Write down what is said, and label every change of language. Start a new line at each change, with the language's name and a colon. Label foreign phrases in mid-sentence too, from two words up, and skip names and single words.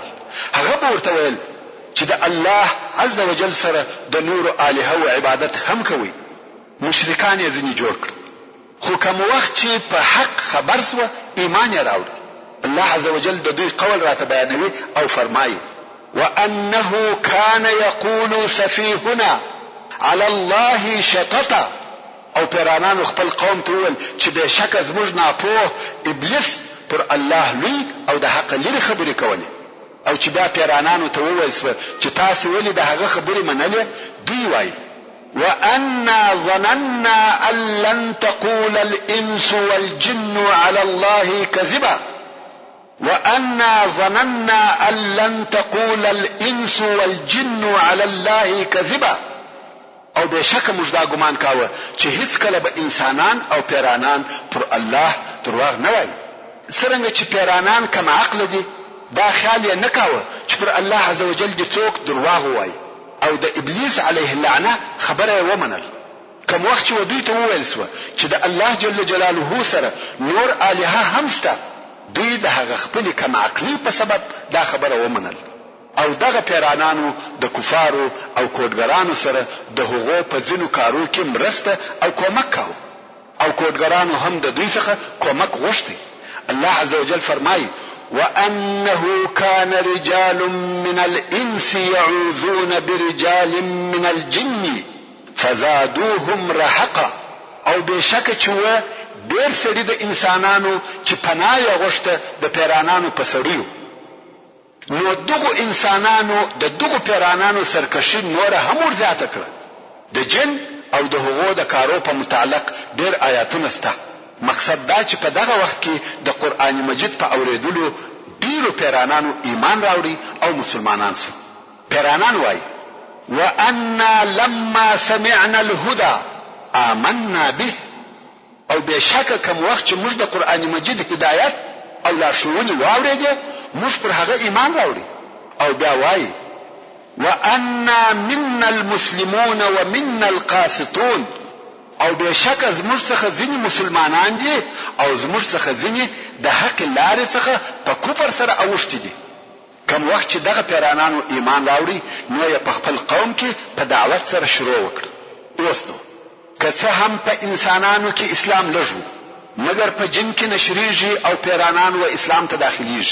Pashto: هغه به ورته ویل چې د الله
Arabic: عز وجل
Pashto: سره د نورو الهه او عبادت هم کوي. مشرکان یې ځینې جوړ کړ. خو کوم وخت چې په حق خبر سو ایمان یې راوړ. الله
Arabic: عز وجل
Pashto: د دوی قول راته بیانوي او فرمایي
Arabic: وانه كان يقول سفيهنا على الله شططا.
Pashto: او پیرانانو خپل قوم ته وویل چې بېشکه زموږ ناپوه ابلیس پر الله لوی او د حق لري خبرې کولې. او چې بیا پیرانانو ته وویل سوه چې تاسو ولې د هغه خبرې منلې، دوی وایي
Arabic: وأنا ظننا أن لن تقول الإنس والجن على الله كذبا. وأنا ظننا أن لن تقول الإنس والجن على الله كذبا.
Pashto: او بشک موږ دا ګمان کاوه چې هیڅ کله به انسانان او پیرانان پر الله دروغ نه وایي. څرنګه چې پیرانان کم عقل دي دا خیال یې نه کاوه چې پر الله
Arabic: عز وجل
Pashto: دې څوک دروغ وایي او د ابلیس
Arabic: علیه اللعنه
Pashto: خبره یې ومنل. کوم وخت چې دوی ته وویل سوه چې د الله
Arabic: جل جلاله
Pashto: سره نور الهه هم شته، دوی د هغه خپلې کم عقلي په سبب دا خبره ومنل. او دغه پیرانانو د کفارو او کوډګرانو سره د هغو په ځینو کارو کې مرسته او کومک کاوه او کوډګرانو هم د دوی څخه کومک غوښتي.
Arabic: الله عز وجل فرمایي وأنه كان رجال من الإنس يعوذون برجال من الجن فزادوهم رهقا.
Pashto: او بشک چې و ډېر سړي د انسانانو چې پناه یې غوښته د پیرانانو په سړیو، نو دغو انسانانو د دغو پیرانانو سرکشي نور هم ورزیاته کړه. د جن او د هغو د کارو په متعلق ډېر آیاتونه سته. مقصد دا چې په دغه وخت کې د قرآن مجید په اوریدلو ډیرو پیرانانو ایمان راوړي او مسلمانان شو.
Arabic: پیرانان وایي وأنا لما سمعنا الهدى آمنا به.
Pashto: او بشکه کوم وخت چې موږ د قرآن مجید هدایت او لارښوونې واورېدې موږ پر هغه ایمان راوړي.
Arabic: او بیا وایي وأنا منا المسلمون ومنا القاسطون.
Pashto: او بشکه زموږ څخه ځینې مسلمانان دي او زموږ څخه ځینې د حق لارې څخه په کفر سره اوښتي دي. کوم وخت چې دغه پیرانانو ایمان راوړي نو یې په خپل قوم کې په دعوت سره شروع وکړه. اوس نو که څه هم په انسانانو کې اسلام لږ و مګر په جن کې نشریږي او پیرانان و اسلام ته داخليږي.